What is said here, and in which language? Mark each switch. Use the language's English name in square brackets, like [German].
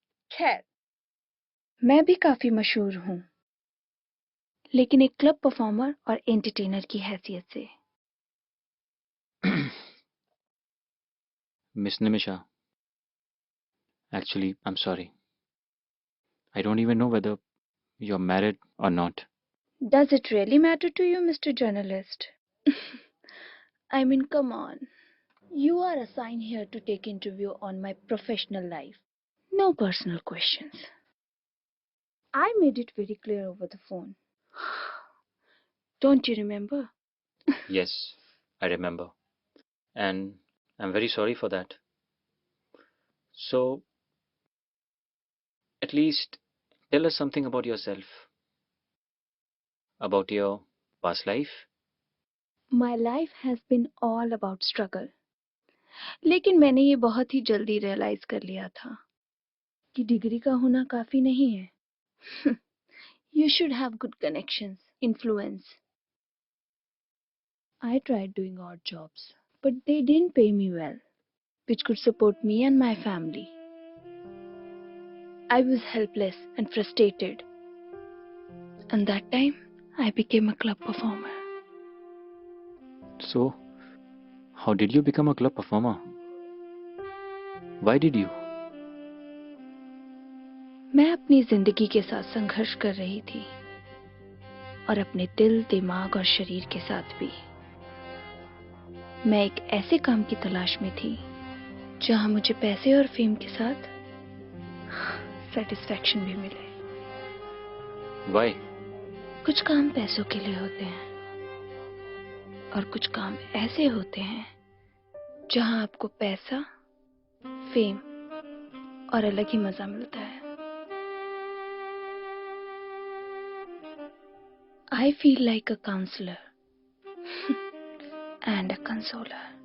[Hindi] खैर, मैं भी काफी मशहूर हूँ, लेकिन एक क्लब परफॉर्मर और एंटरटेनर की हैसियत से। [English] Miss Nimisha, actually, I'm sorry. I don't even know whether you're married or not. Does it really matter to you, Mr. Journalist? I mean, come on. You are assigned here to take interview on my professional life. No personal questions. I made it very clear over the phone. Don't you remember? Yes, I remember. And I'm very sorry for that. So, at least tell us something about yourself, about your past life. My life has been all about struggle. [Hindi] लेकिन मैंने ये बहुत ही जल्दी realise कर लिया था कि degree का होना काफी नहीं है। [English] You should have good connections, influence. I tried doing odd jobs, but they didn't pay me well, which could support me and my family. I was helpless and frustrated, and that time I became a club performer. So, how did you become a club performer? Why did you? [Hindi] मैं अपनी जिंदगी के साथ संघर्ष कर रही थी, और अपने दिल, दिमाग और शरीर के साथ भी। मैं एक ऐसे काम की तलाश में थी जहां मुझे पैसे और फेम के साथ सेटिस्फैक्शन भी मिले। [English] Why? [Hindi] कुछ काम पैसों के लिए होते हैं, और कुछ काम ऐसे होते हैं जहां आपको पैसा, फेम और अलग ही मजा मिलता है। [English] I feel like a counselor and a consoler.